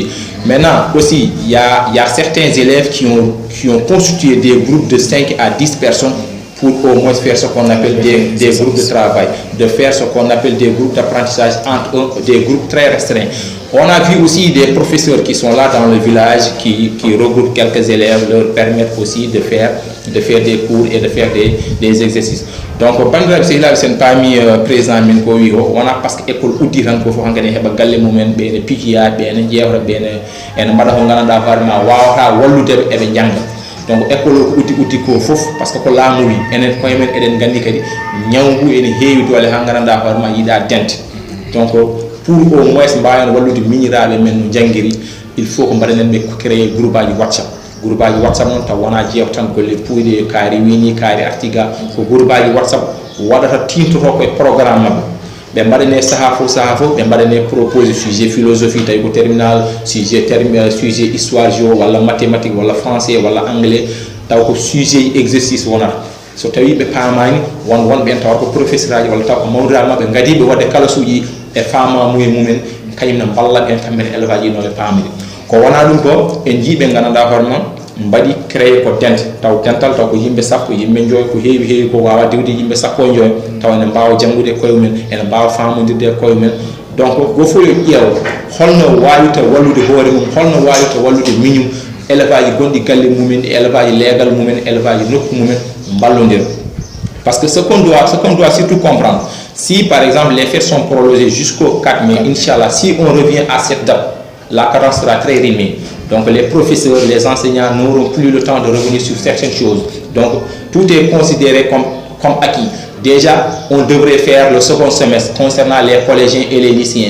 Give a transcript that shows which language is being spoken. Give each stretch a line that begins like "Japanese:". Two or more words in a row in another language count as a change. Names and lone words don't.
French: Maintenant, aussi, il y a certains élèves qui ont constitué des groupes de 5 à 10 personnes pour au moins faire ce qu'on appelle des groupes de travail, de faire ce qu'on appelle des groupes d'apprentissage entre eux, des groupes très restreints. On a vu aussi des professeurs qui sont là dans le village, qui regroupent quelques élèves, leur permettent aussi de faire des cours et de faire des exercices. Donc,
Fula: bandiraɓe sehilaɓe sen paami président min ko wi o wona
French: par ce que école
Fula: uddi tan ko fof hankkadi heɓa galle mumen ɓe ne pikiya ɓe ne ƴewta ɓe ene mbaɗa ko gandanɗa hoorema wawata walludeɓe eɓe jangga.
French: Donc école
Fula: ko uddi ko fof
French: par ce que
Fula: ko laamu wi enen koye men eɗen gandi kadi ñawgu ene heewi doole ha gandanɗa hoorema yiiɗa dente.
French: Donc pour au moins
Fula: mbawen wallude miñiraɓe men no janggiri,
French: il faut
Fula: ko mbaɗanen ɓe
French: créer groupe
Fula: aji WhatsApp. Groupe aji WhatsApp noon taw wona jeew tan golle puyde kaari wini kaari artiga ko groupe aji WhatsApp waɗata tintoto koye programme mabɓe ɓe mbaɗane saaha fof ɓe mbaɗane proposé
French: sujet philosophie
Fula: tawi ko
French: terminal sujet histoire géo
Fula: walla mathématique walla français walla anglais taw ko
French: sujet exercice
Fula: wonata so tawi ɓe paamani wonɓen tawa ko professeur aji walla taw ko mawdiraɓe mabɓe gadiɓe wadde kala suuji e famamuye mumen kañum ne balla ɓen kamɓene élevage ji noɓe paamiri ko wona ɗum ko en jiiɓe gandanɗa hoorema mbaɗi créé ko dente taw dental taw ko yimɓe sappo yimɓe joyi ko heewi ko wawa diwde yimɓe sappo e joyi taw ene mbawa janggude koye mumen ene mbawa famodirde e koye mumen. Donc go fof yo ƴeew holno wawirta wallude hoore mum, holno wawirta wallude miñum élevage gonɗi galle mumen, élevage leegal mumen, élevage nokku mumen ballodira.
French: Parce que ce qu'on doit surtout comprendre, si par exemple les fêtes sont prolongées jusqu'au 4 mai, Inch'Allah, si on revient à cette date, la cadence sera très rythmée. Donc les professeurs, les enseignants n'auront plus le temps de revenir sur certaines choses. Donc tout est considéré comme acquis. Déjà, on devrait faire le second semestre concernant les collégiens et les lycéens.